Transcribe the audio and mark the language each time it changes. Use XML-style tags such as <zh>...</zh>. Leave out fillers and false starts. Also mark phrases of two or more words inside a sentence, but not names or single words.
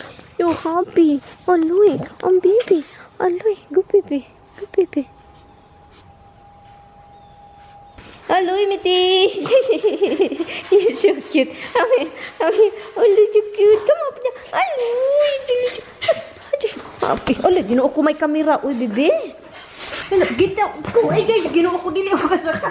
<en>You're happy. Oh, Louie, baby. Oh, Louie, go baby. Aloy, Miti. He's so cute. Hubby, oh, look so cute. Come up there. Aloy, Hubby,</en> <ceb>oh, ginuo ko may kamera. Uy, bebe.</ceb> <en>Get down. Go,</en> <ceb>ay, ginuo ko dili ako kasaka.</ceb>